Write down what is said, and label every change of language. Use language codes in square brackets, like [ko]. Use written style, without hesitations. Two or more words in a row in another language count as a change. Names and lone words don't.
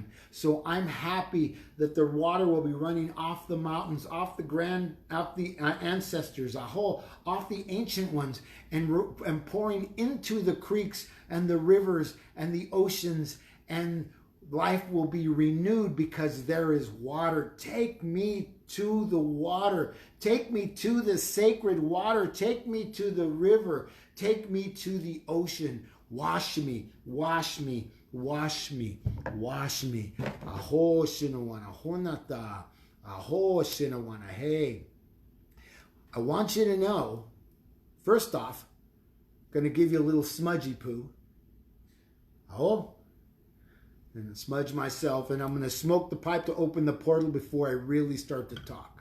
[en] So I'm happy that the water will be running off the mountains, off the ancestors, off the ancient ones, and pouring into the creeks and the rivers and the oceans, and life will be renewed because there is water. Take me to the water. Take me to the sacred water. Take me to the river. Take me to the ocean. Wash me, wash me, wash me, wash me. Aho shinawana, honata. Aho shinawana. Hey, I want you to know, first off, I'm going to give you a little smudgy poo. Aho. And smudge myself, and I'm going to smoke the pipe to open the portal before I really start to talk.